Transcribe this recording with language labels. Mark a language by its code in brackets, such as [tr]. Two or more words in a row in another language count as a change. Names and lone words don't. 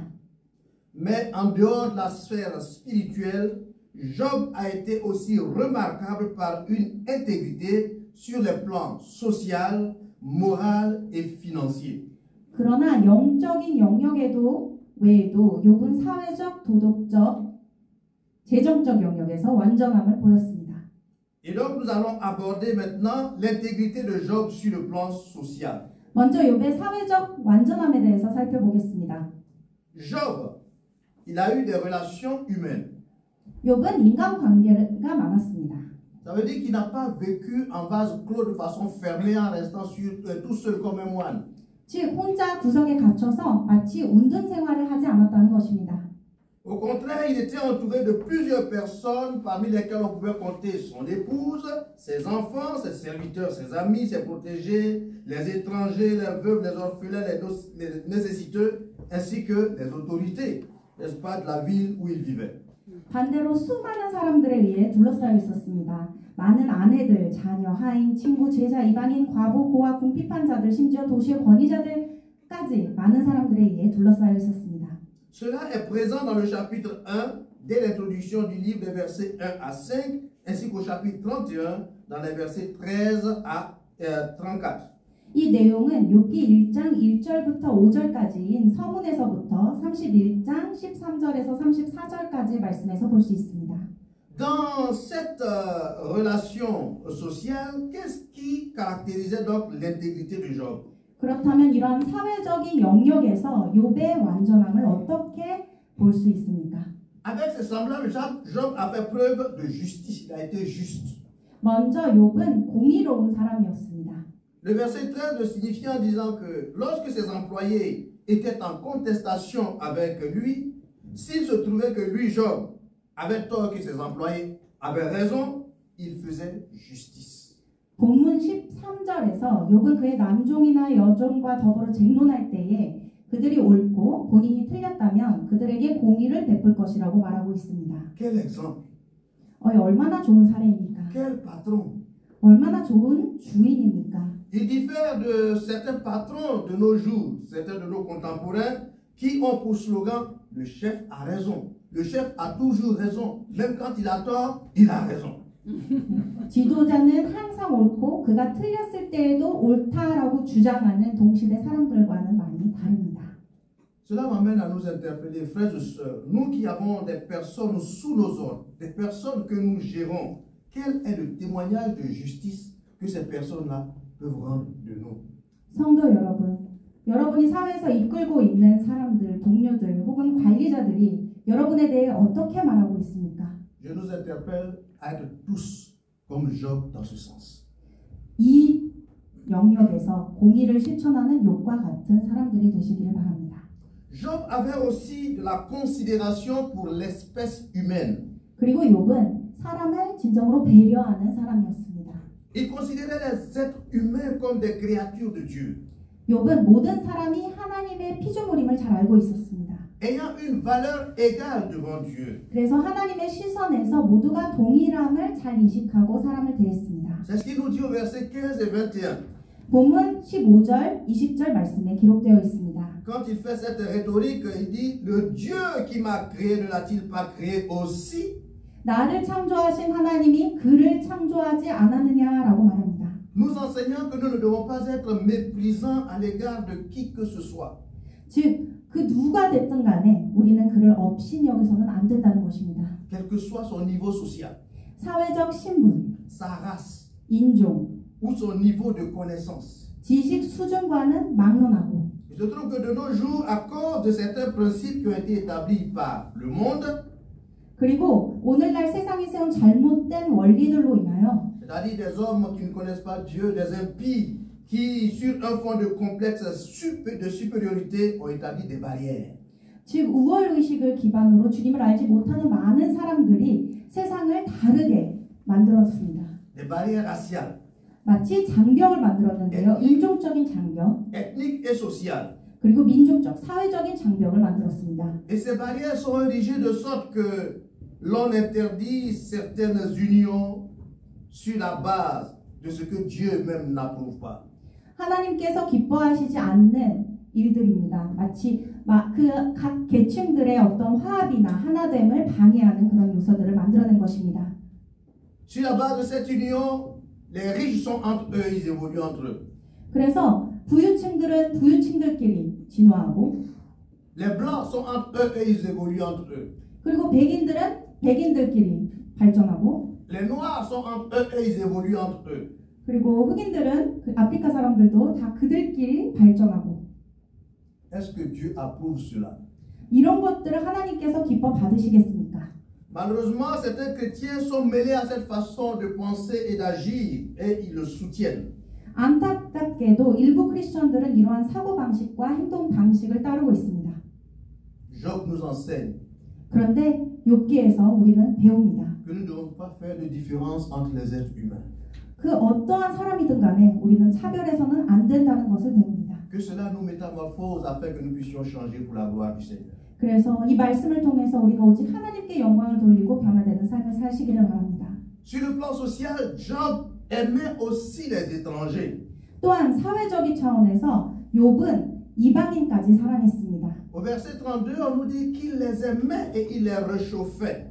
[fr] Mais en dehors de la sphère spirituelle, Job a été aussi remarquable par une intégrité sur les plans social, moral et financier. [ko] 그러나 영적인 영역에도 외에도 욥은 사회적, 도덕적, 재정적 영역에서 완전함을 보였습니다. [fr] Et donc nous allons aborder maintenant l'intégrité de Job sur le plan social. [ko] 먼저 욥의 사회적 완전함에 대해서 살펴보겠습니다. [fr] Job, il a eu des relations humaines. [ko] 욥은 인간관계가 많았습니다. [fr] Ça veut dire qu'il n'a pas vécu en vase clos de façon fermée en restant tout seul comme un moine. [ko] 즉 혼자 구석에 갇혀서 마치 운전 생활을 하지 않았다는 것입니다. [fr] Au contraire, il était entouré de plusieurs personnes parmi lesquelles on pouvait compter son épouse, ses enfants, ses serviteurs, ses amis, ses protégés, les étrangers, les veuves, les orphelins, les nécessiteux, ainsi que les autorités, n'est-ce pas, de la ville où il vivait. [ko] 반대로 수많은 사람들에 의해 둘러싸여 있었습니다. 많은 아내들, 자녀, 하인, 친구, 제자, 이방인, 과부, 고아, 궁핍한 자들, 심지어 도시의 권위자들까지 많은 사람들에 의해 둘러싸여 있었습니다. [fr] Cela est présent dans le chapitre 1, dès l'introduction du livre des versets 1 à 5, ainsi qu'au chapitre 31, dans les versets 13 à 34. [ko] 이 내용은 욥기 1장 1절부터 5절까지인 서문에서부터 31장 13절에서 34절까지의 말씀에서 볼 수 있습니다. [fr] Dans cette relation sociale, qu'est-ce qui caractérisait donc l'intégrité de Job? [ko] 그렇다면 이러한 사회적인 영역에서 욥의 완전함을 어떻게 볼 수 있습니까? [fr] Avec ses semblables, Job a fait preuve de justice. Il a été juste. [ko] 먼저 욥은 공의로운 사람이었습니다. [fr] Le verset 13 le signifie en disant que lorsque ses employés étaient en contestation avec lui, s'il se trouvait que lui, Job, avait tort, que ses employés avaient raison, il faisait justice. [ko] 본문 13절에서 욥은 그의 남종이나 여종과 더불어 쟁론할 때에 그들이 옳고 본인이 틀렸다면 그들에게 공의를 베풀 것이라고 말하고 있습니다. [fr] Quel exemple! [ko] 얼마나 좋은 사례입니까? [fr] Quel patron! [ko] 얼마나 좋은 주인입니까? [fr] Il diffère de certains patrons de nos jours, certains de nos contemporains, qui ont pour slogan « Le chef a raison ». Le chef a toujours raison. Même quand il a tort, il a raison. [ko] 지도자는 항상 옳고 그가 틀렸을 때에도 옳다라고 주장하는 동시대 사람들과는 많이 다릅니다. [fr] Cela m'amène à nous interpeller, frères et sœurs, nous qui avons des personnes sous nos ordres, des personnes que nous gérons, quel est le témoignage de justice que ces personnes-là peuvent rendre de nous? [ko] 성도 여러분, 여러분이 사회에서 이끌고 있는 사람들, 동료들 혹은 관리자들이 여러분에 대해 어떻게 말하고 있습니까? [fr] Je nous interpelle à être tous comme Job dans ce sens. [ko] 이 영역에서 공의를 실천하는 욥과 같은 사람들이 되시기를 바랍니다. [fr] Job avait aussi de la considération pour l'espèce humaine. [ko] 그리고 욥은 사람을 진정으로 배려하는 사람이었습니다. [fr] Il considérait les êtres humains comme des créatures de Dieu. [ko] 욥은 모든 사람이 하나님의 피조물임을 잘 알고 있었습니다. [fr] Ayant une valeur égale devant Dieu. [ko] 그래서 하나님의 시선에서 모두가 동일함을 잘 인식하고 사람을 대했습니다. [fr] C'est ce qu'il nous dit au verset 15 et 21. [ko] 본문 15절, 20절 말씀에 기록되어 있습니다. [fr] Quand il fait cette rhétorique, il dit, le Dieu qui m'a créé ne l'a-t-il pas créé aussi? [ko] 나를 창조하신 하나님이 그를 창조하지 않았느냐라고 말합니다. [fr] Nous enseignons que nous ne devons pas être méprisants à l'égard de qui que ce soit. [ko] 즉, 그 누가 됐든 간에 우리는 그를 업신 여기서는 안 된다는 것입니다. [fr] Quel que soit son niveau social, [ko] 사회적 신분, [fr] sa race [ko] 인종, [fr] ou son niveau de connaissance. [ko] 지식 수준과는 막론하고 [fr] Il se trouve que de nos jours, à cause de certains principes qui ont été établis par le monde, [ko] 그리고 오늘날 세상이 세운 잘못된 원리들로 인하여 [fr] c'est-à-dire des hommes qui ne connaissent pas Dieu, des impies, qui, sur un fond de complexe de supériorité, ont établi des barrières. [ko] 즉 우월의식을 기반으로 주님을 알지 못하는 많은 사람들이 세상을 다르게 만들었습니다. [fr] Des barrières raciales, [ko] 마치 장벽을 만들었는데요. 인종적인 장벽, [fr] ethniques et sociales. [ko] 그리고 민족적, 사회적인 장벽을 만들었습니다. [fr] Et ces barrières sont érigées de sorte que l'on interdit certaines unions sur la base de ce que Dieu même n'approuve pas. [ko] 하나님께서 기뻐하시지 않는 일들입니다. 마치 그 각 계층들의 어떤 화합이나 하나됨을 방해하는 그런 요소들을 만들어낸 것입니다. [fr] Sur la base de cette union, les riches sont entre eux, ils évoluent entre eux. [ko] 그래서 부유층들은 부유층들끼리 진화하고 [fr] Les blancs sont entre eux et ils évoluent entre eux. [ko] 그리고 백인들은 백인들끼리 발전하고 [fr] Les noirs sont entre eux et ils évoluent entre eux. [ko] 그리고 흑인들은 아프리카 사람들도 다 그들끼리 발전하고 [fr] Est-ce que Dieu approuve cela? [ko] 이런 것들을 하나님께서 기뻐 받으시겠습니까? [fr] Malheureusement, certains chrétiens sont mêlés à cette façon de penser et d'agir et ils le soutiennent. [ko] 안타깝게도 일부 크리스천들은 이러한 사고방식과 행동 방식을 따르고 있습니다. [fr] Job nous enseigne [ko] 그런데 욥기에서 우리는 배웁니다. [fr] que nous ne devons pas faire de différence entre les êtres humains. [ko] 그 어떠한 사람이든 간에 우리는 차별해서는 안 된다는 것을 배웁니다. [fr] Que cela nous métamorphose afin que nous puissions changer pour la gloire du Seigneur. [ko] 그래서 이 말씀을 통해서 우리가 오직 하나님께 영광을 돌리고 변화되는 삶을 사시기를 바랍니다. [fr] Sur le plan social, Job aimait aussi les étrangers. [ko] 또한 사회적인 차원에서 욥은 이방인까지 사랑했습니다. [fr] Au verset 32, on nous dit qu'il les aimait et il les réchauffait.